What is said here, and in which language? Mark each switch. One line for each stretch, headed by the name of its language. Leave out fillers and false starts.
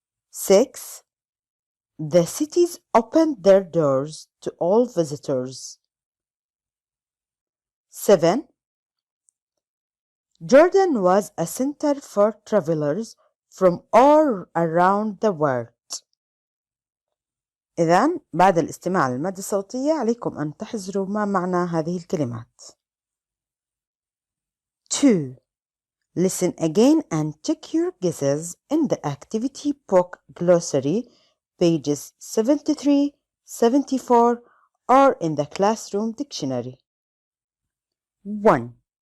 English: 6. The cities opened their doors to all visitors. 7. Jordan was a center for travelers from all around the world.
Arabic: إذن بعد الاستماع للمادة الصوتية عليكم أن تحذروا ما معنى هذه الكلمات. 2.
English: Listen again and check your guesses in the activity book glossary, pages 73, 74, or in the classroom dictionary. 1.